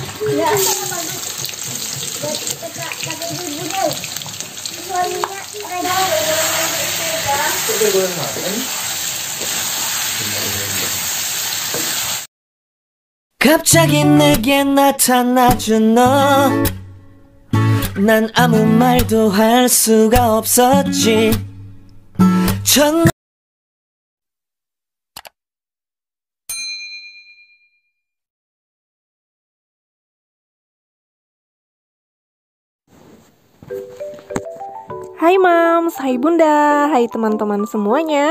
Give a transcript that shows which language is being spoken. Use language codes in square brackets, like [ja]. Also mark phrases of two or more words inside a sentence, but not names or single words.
[id] Ya, kata ibunya, suaminya [ko] 갑자기 내게 나타나준 너, 난 아무 말도 할 수가 없었지. [id] Hai Mams, hai Bunda, hai teman-teman semuanya.